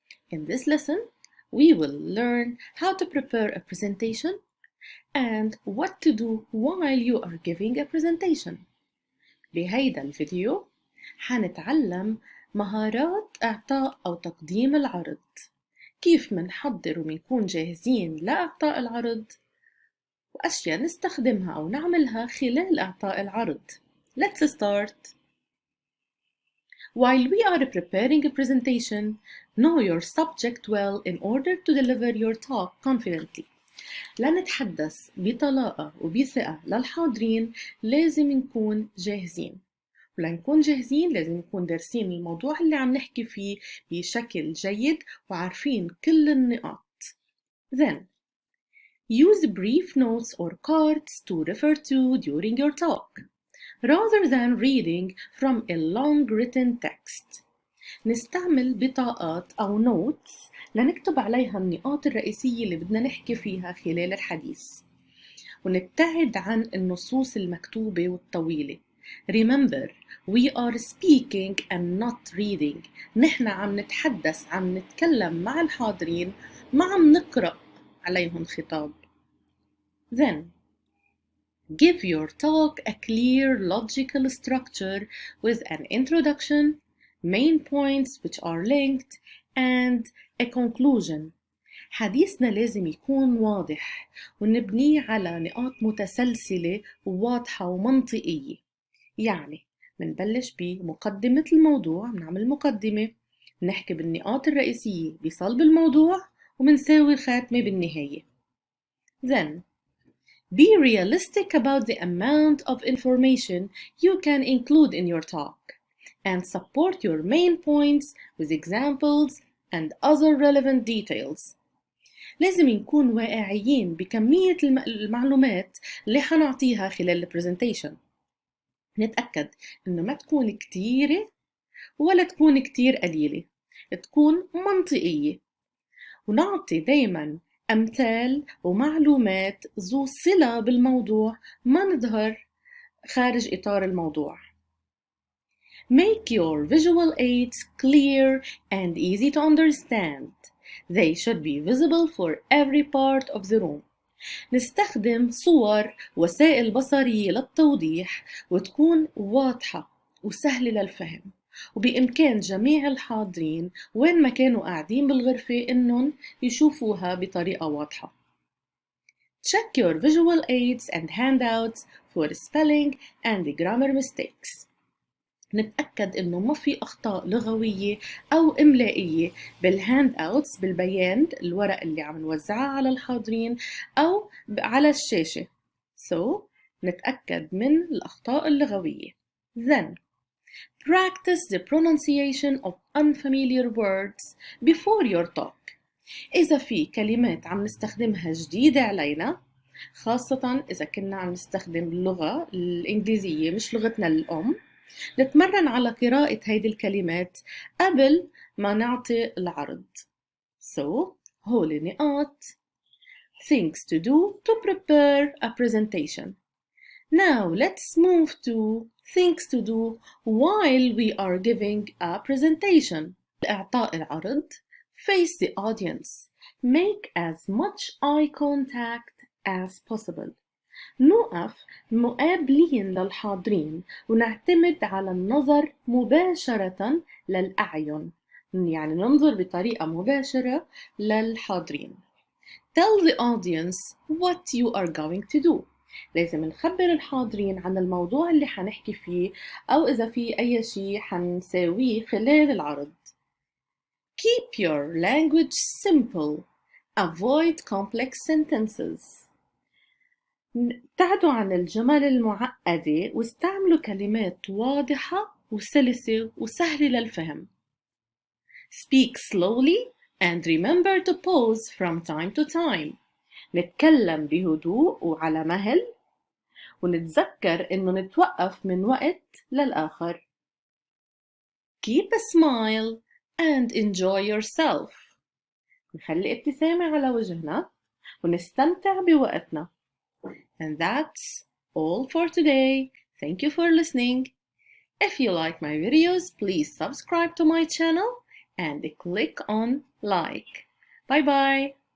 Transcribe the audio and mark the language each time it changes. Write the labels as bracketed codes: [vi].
[en] In this lesson, we will learn how to prepare a presentation and what to do while you are giving a presentation. [ar] بهيدا الفيديو حنتعلم مهارات إعطاء أو تقديم العرض، كيف منحضر ومنكون جاهزين لإعطاء العرض، وأشياء نستخدمها أو نعملها خلال إعطاء العرض. [en] Let's start. While we are preparing a presentation, know your subject well in order to deliver your talk confidently. [ar] لنتحدث بطلاقة وبثقة للحاضرين لازم نكون جاهزين، ولنكون جاهزين لازم نكون دارسين الموضوع اللي عم نحكي فيه بشكل جيد وعارفين كل النقاط. [en] Then, use brief notes or cards to refer to during your talk, rather than reading from a long written text. [ar] نستعمل بطاقات أو notes لنكتب عليها النقاط الرئيسية اللي بدنا نحكي فيها خلال الحديث، ونبتعد عن النصوص المكتوبة والطويلة. [en] Remember, we are speaking and not reading. [ar] نحن عم نتحدث، عم نتكلم مع الحاضرين، ما عم نقرأ عليهم خطاب. [en] Then, give your talk a clear logical structure with an introduction, main points which are linked, and a conclusion. [ar] حديثنا لازم يكون واضح ونبنيه على نقاط متسلسلة وواضحة ومنطقية. يعني منبلش بمقدمة الموضوع، منعمل مقدمة، نحكي بالنقاط الرئيسية بصلب الموضوع، ومنساوي خاتمة بالنهاية. [en] Then, be realistic about the amount of information you can include in your talk, and support your main points with examples and other relevant details. [ar] لازم نكون واقعيين بكمية المعلومات اللي حنعطيها خلال البرزنتيشن. نتأكد إنه ما تكون كتيرة ولا تكون كتير قليلة، تكون منطقية، ونعطي دايماً أمثال ومعلومات ذو صلة بالموضوع، ما نظهر خارج إطار الموضوع. [en] Make your visual aids clear and easy to understand. They should be visible for every part of the room. [ar] نستخدم صور وسائل بصرية للتوضيح وتكون واضحة وسهلة للفهم، وبإمكان جميع الحاضرين وين ما كانوا قاعدين بالغرفة إنهم يشوفوها بطريقة واضحة. [en] Check your visual aids and handouts for spelling and grammar mistakes. [ar] نتأكد إنه ما في أخطاء لغوية أو إملائية بالهاند أوتس، بالبيان الورق اللي عم نوزعها على الحاضرين أو على الشاشة. So, نتأكد من الأخطاء اللغوية. [en] Then, practice the pronunciation of unfamiliar words before your talk. [ar] إذا في كلمات عم نستخدمها جديدة علينا، خاصة إذا كنا عم نستخدم اللغة الإنجليزية مش لغتنا الأم، نتمرن على قراءة هيدي الكلمات قبل ما نعطي العرض. [en] So, [ar] هول نقاط [en] things to do to prepare a presentation. Now let's move to things to do while we are giving a presentation. [ar] إعطاء العرض. [en] Face the audience. Make as much eye contact as possible. [ar] نوقف مقابلين للحاضرين ونعتمد على النظر مباشرة للأعين، يعني ننظر بطريقة مباشرة للحاضرين. [en] Tell the audience what you are going to do. [ar] لازم نخبر الحاضرين عن الموضوع اللي حنحكي فيه أو إذا في أي شيء حنساويه خلال العرض. [en] Keep your language simple. Avoid complex sentences. [ar] ابتعدوا عن الجمل المعقدة واستعملوا كلمات واضحة وسلسة وسهلة للفهم. [en] Speak slowly and remember to pause from time to time. [ar] نتكلم بهدوء وعلى مهل، ونتذكر إنه نتوقف من وقت للآخر. [en] Keep a smile and enjoy yourself. [ar] نخلي ابتسامة على وجهنا ونستمتع بوقتنا. [en] And that's all for today. Thank you for listening. If you like my videos, please subscribe to my channel and click on like. Bye bye.